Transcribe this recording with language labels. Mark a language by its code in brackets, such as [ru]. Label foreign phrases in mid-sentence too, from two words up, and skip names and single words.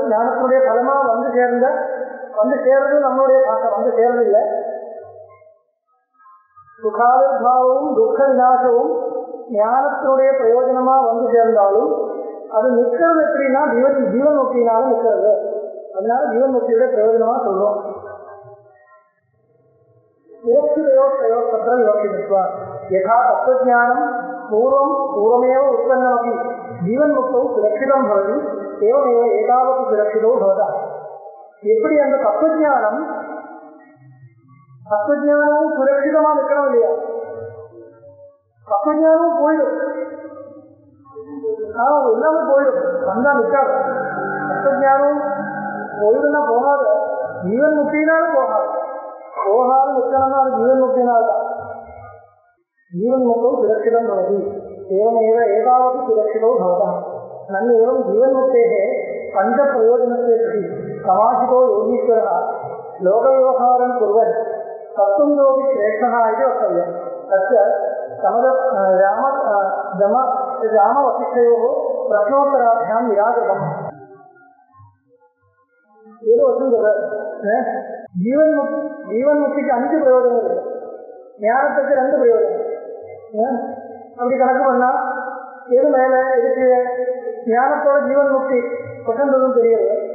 [ta] ஞானத்தினுடைய பலமா சேர்றது நம்மளுடைய பார்க்க சேர்றது இல்லை. சுகாவிர்பாவமும் துக்க விநாசமும் ஞானத்தினுடைய பிரயோஜனமா சேர்ந்தாலும் அது நிற்கிறது எப்படின்னா ஜீவன் முக்தினாலும் நிற்கிறது. அதனால ஜீவன் முக்தியுடைய பிரயோஜனமா சொல்றோம். [sa] यथा तत्त्वज्ञानं पूर्वमेव उत्पन्नमपि जीवन्मुक्तौ सुरक्षितं भवति एवमेव एतावत् सुरक्षितो भवतः. [ta] எப்படி அந்த தத்துவஞானமும் சுரட்சிதமா நிற்கணும் இல்லையா. தத்துவஞானமும் போயிடும், எல்லாமே போயிடும், வந்தா நிற்காது. தத்துவஞானமும் போயிடும்னா போகாத, ஜீவன் முக்தினாலும் போகாது நிற்கணும்னா அது ஜீவன் முக்தினால்தான். [sa] जीवन् मुक्तौ सुरक्षितं भवति एवमेव एतावत् सुरक्षितो भवतः. नन्येवं जीवन्मुक्तेः पञ्चप्रयोजनस्य प्रति समाहितो योगीश्वरः लोकव्यवहारं कुर्वन् तत्त्वं योगी श्रेष्ठः इति वक्तव्यं. तस्य रामवसिष्ठयोः प्रश्नोत्तराभ्यां निराकृतम्. [ta] ஏதோ வச்சுருந்தது. ஜீவன் முக்திக்கு 5 பிரயோஜனம் இருக்கு, ஞானத்துக்கு 2 பிரயோஜனம். அப்படி கணக்கு பண்ணா எது மேல இதுக்கு ஞானத்தோட ஜீவன் முக்தி கொண்டதும் தெரியாது.